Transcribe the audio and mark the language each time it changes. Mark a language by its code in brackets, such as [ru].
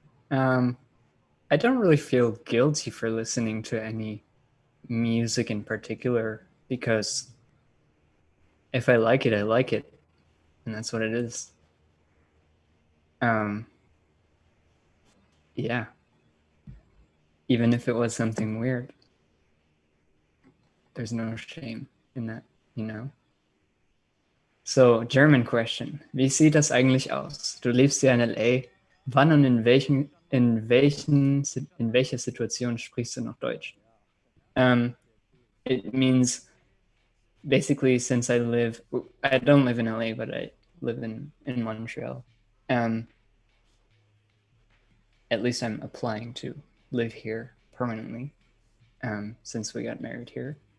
[en] Um, I don't really feel guilty for listening to any music in particular, because if I like it, I like it, and that's what it is. Um, yeah, even if it was something weird, there's no shame in that, you know? So, German question. [de] Wie sieht das eigentlich aus? Du lebst ja in LA. Wann und in welcher Situation sprichst du noch Deutsch? [en] It means basically, since I don't live in LA, but I live in Montreal. Um, at least I'm applying to live here permanently, since we got married here.